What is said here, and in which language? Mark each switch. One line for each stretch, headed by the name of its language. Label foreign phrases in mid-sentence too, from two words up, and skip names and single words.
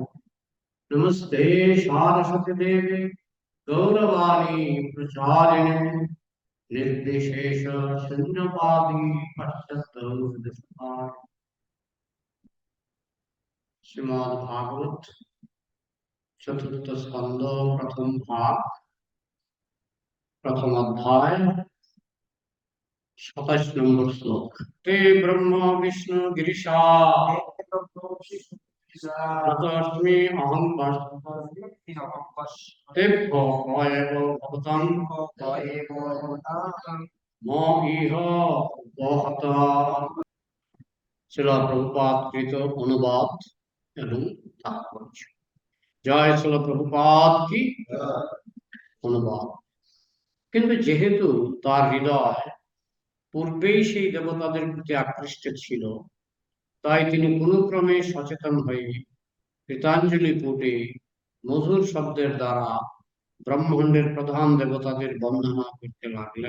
Sanskrit: नमस्ते सारस्वती देवे गौरवाणी प्रचारिणे निर्विशेष शून्यवादी पश्चात् श्रीमद् भागवत चतुर्थ स्कंद प्रथम भाग प्रथम अध्याय 27
Bangla: নম্বর শ্লোক।
Sanskrit: ते ब्रह्म विष्णु गिरिशा ततस्मि अहं तेभ्यो एव भवतां म इह বহত।
Bangla: শিলা প্রভুপাদ কৃত অনুবাদ এবং তাৎপর্য। জয় শিলা প্রভুপাদ কি অনুবাদ। কিন্তু যেহেতু তার হৃদয় পূর্বেই সেই দেবতাদের প্রতি আকৃষ্ট ছিল, তাই তিনি কোনো ক্রমে সচেতন হয়ে কৃতাঞ্জলি পুটে মধুর শব্দের দ্বারা ব্রহ্মাণ্ডের প্রধান দেবতাদের বন্দনা করতে লাগলেন।